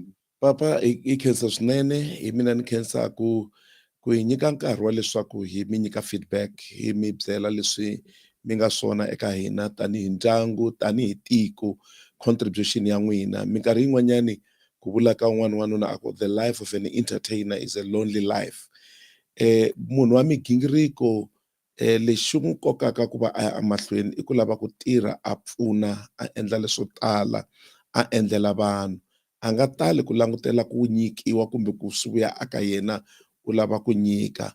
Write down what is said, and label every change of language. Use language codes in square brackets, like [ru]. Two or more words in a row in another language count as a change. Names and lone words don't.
[ts] Papa i khensa swinene, hi mina ni khensa ku hi nyika nkarhi wa leswaku hi mi nyika feedback, hi mi byela leswi mi nga swona eka hina tanihi ndyangu, tanihi tiko, contribution ya n'wina. Minkarhi yin'wanyani ku vula ka un'wana n'wanuna a ku [en] the life of an entertainer is a lonely life. [ts] Munhu wa migingiriko lexi n'wi kokaka ku va a ya emahlweni i ku lava ku tirha a pfuna a endla leswo tala a endlela vanhu. A nga tali ku langutela ku nyikiwa kumbe ku swi vuya aka yena u lava ku nyika.